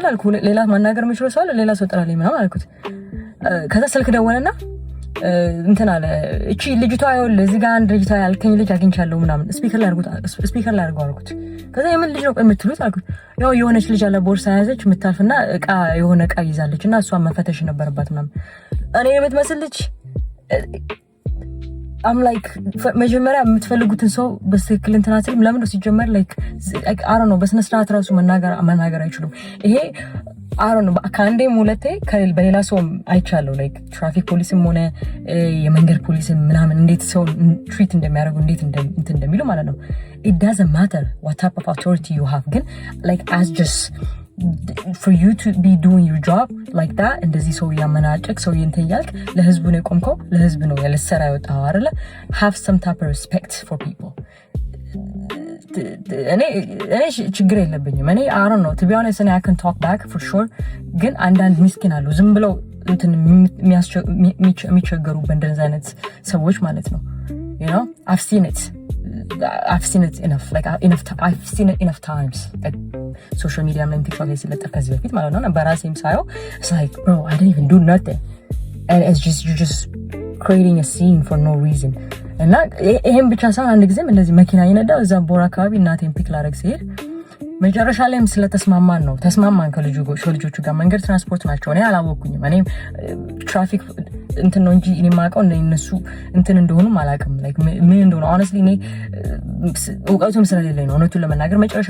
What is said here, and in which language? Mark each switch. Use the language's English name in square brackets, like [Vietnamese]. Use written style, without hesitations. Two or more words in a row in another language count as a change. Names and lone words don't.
[Amharic] አልኩ ሌላ ማናገር የሚችለው ሰው አለ ሌላ ሰው ጥራልኝ ምናምን አልኩት። ከዛ ስልክ ደወለና እንትን አለ እቺ ልጅቷ ይኸውልህ እዚህ ጋር አንድ ልጅቷ ያልከኝ ልጅ አግኝቻለሁ ምናምን ስፒከር ላይ አድርገው አልኩት። ከዛ የምን ልጅ ነው የምትሉት አልኩት። ያው የሆነች ልጅ አለ ቦርሳ ያዘች የምታልፍና የሆነ እቃ ይዛለች እና እሷን መፈተሽ ነበረባት ምናምን እኔ የምትመስል ልጅ [English] I'm like [Amharic] መጀመሪያ የምትፈልጉትን ሰው በትክክል እንትን አትልም ለምን ነው ሲጀመር [English] like I don't know [Amharic] በስነ ስርዓት ራሱ መናገር አይችሉም። ይሄ [English] I don't know [Amharic] ከአንዴም ሁለቴ በሌላ ሰው አይቻለሁ like ትራፊክ ፖሊስም ሆነ የመንገድ ፖሊስም ምናምን እንዴት ሰው ትሪት እንደሚያደርጉ እንዴት እንደሚሉ ማለት ነው። [English] It doesn't matter what type of authority you have [Amharic] ግን [English] like as just for you to be doing your job like that [Amharic] እንደዚህ ሰው ያመናጨቅ ሰው ይንተያልክ ለህዝቡ ነው ቆምከው ለህዝብ ነው ያለሰራ ያወጣው አይደለ [English] have some type of respect for people። [Amharic] እኔ ችግር የለብኝም እኔ [English] I don't know to be honest I can talk back for sure [Amharic] ግን አንዳንድ ምስኪን አሉ ዝም ብለው እንትን የሚቸገሩ በእንደዚህ አይነት ሰዎች ማለት ነው [English] you know I've seen it enough like I've seen it enough times like social media and TikTok [Amharic] ላይ ሲለጠፍ ከዚህ በፊት ማለት ነው በራሴም ሳየው [English] it's like bro I didn't even do nothing and it's just you're just creating a scene for no reason [Amharic] እና ይሄን ብቻ ሳይሆን አንድ ጊዜም እንደዚህ መኪና ይነዳው እዛ ቦራ አካባቢ እናቴን ፒክ ላደርግ ሲሄድ መጨረሻ ላይም ተስማማን ከልጆቹ ጋር መንገድ ትራንስፖርት ናቸው እኔ አላወኩኝም እኔ ትራፊክ እንትን ነው እንጂ እኔ ማውቀው እነሱ እንትን እንደሆኑም አላውቅም። ላይክ ምን እንደሆነ honestly እኔ እውቀቱም ስለሌለኝ ነው እውነቱን ለመናገር። መጨረሻ